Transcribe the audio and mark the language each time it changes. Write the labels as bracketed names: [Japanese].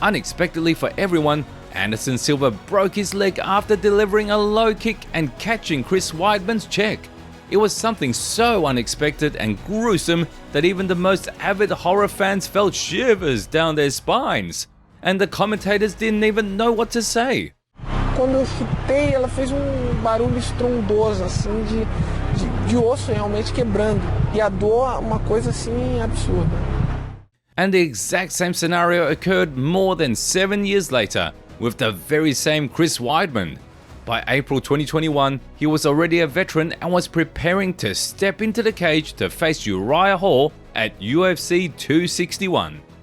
[English] Unexpectedly for everyone, Anderson Silva broke his leg after delivering a low kick and catching Chris Weidman's check. It was something so unexpected and gruesome that even the most avid horror fans felt shivers down their spines. And the commentators didn't even know what to say. [Portuguese] Quando eu chutei, ela fez barulho estrondoso, assim, de osso realmente quebrando. E a dor, uma coisa assim absurda. [English] And the exact same scenario occurred more than 7 years later with the very same Chris Weidman. By April 2021, he was already a veteran and was preparing to step into the cage to face Uriah Hall at UFC 261.